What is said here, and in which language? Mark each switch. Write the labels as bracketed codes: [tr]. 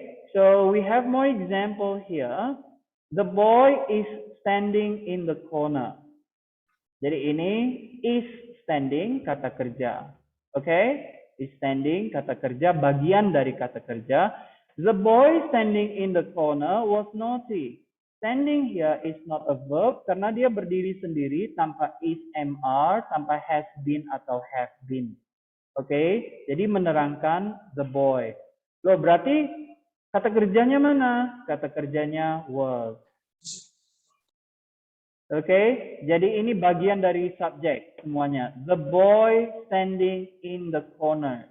[en] So we have more example here. The boy is standing in the corner. [id] Jadi ini [en] is standing, [id] kata kerja. [en] Is standing, [id] kata kerja, bagian dari kata kerja. [en] The boy standing in the corner was naughty. Standing here is not a verb [id] karena dia berdiri sendiri tanpa [en] is, mr, tanpa has been atau have been. [id] Jadi menerangkan [en] the boy. [id] Loh, berarti kata kerjanya mana? Kata kerjanya was. Jadi ini bagian dari subjek semuanya. [en] The boy standing in the corner.